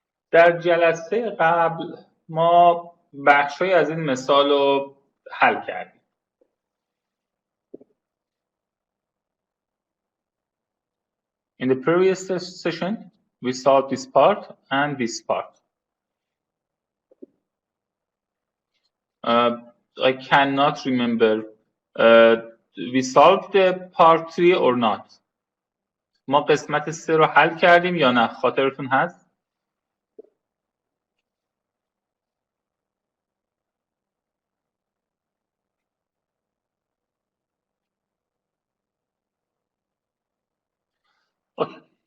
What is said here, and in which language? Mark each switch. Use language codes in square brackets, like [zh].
[fa] در جلسه قبل ما بخشی از این مثال رو حل کردیم. [en] In the previous session, we solved this part and this part. I cannot remember. We solved the part 3 or not. [fa] ما قسمت 3 رو حل کردیم یا نه؟ خاطرتون هست؟ اوکی.